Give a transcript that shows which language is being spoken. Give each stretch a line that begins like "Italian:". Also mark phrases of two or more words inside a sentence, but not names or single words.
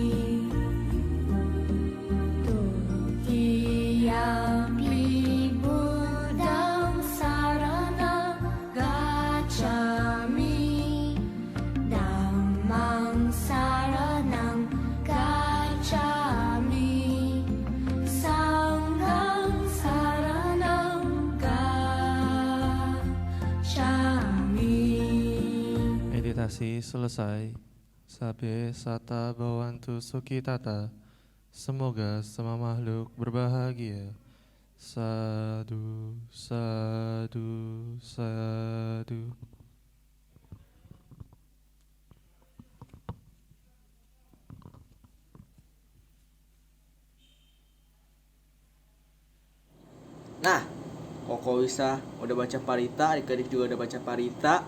Pali: Tutiyampi buddhang saranang gacchami, dhammang saranang gacchami, sanghang saranang gacchami.
Indonesian: Meditasi selesai.
Pali: Sabe sata bawantu sukitata.
Indonesian: Semoga semua makhluk berbahagia.
Pali: Sadu, sadu, sadu.
Indonesian: Nah, Koko Wisa udah baca parita, adik-adik juga udah baca parita.